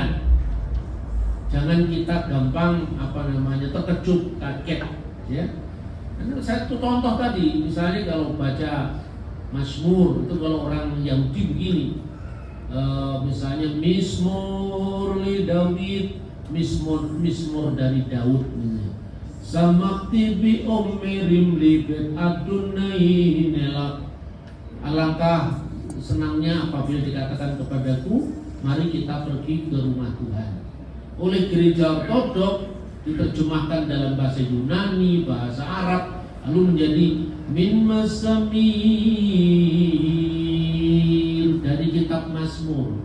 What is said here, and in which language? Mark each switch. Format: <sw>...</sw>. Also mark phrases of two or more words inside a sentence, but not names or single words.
<id>Jangan kita gampang terkejut, kaget, ya. Karena satu contoh tadi, misalnya kalau baca Mazmur itu, kalau orang Yahudi begini, misalnya</id> <he>מזמור לי דוד,</he> <id>Mizmor dari Daud,</id> <he>שמחתי ב אומרים לי בית אדוני נלך.</he> <id>Alangkah senangnya apabila dikatakan kepadaku, mari kita pergi ke rumah Tuhan. Oleh gereja Ortodok diterjemahkan dalam bahasa Yunani, bahasa Arab, lalu menjadi</id> <ar>من مزامير</ar> <id>dari kitab Mazmur.</id>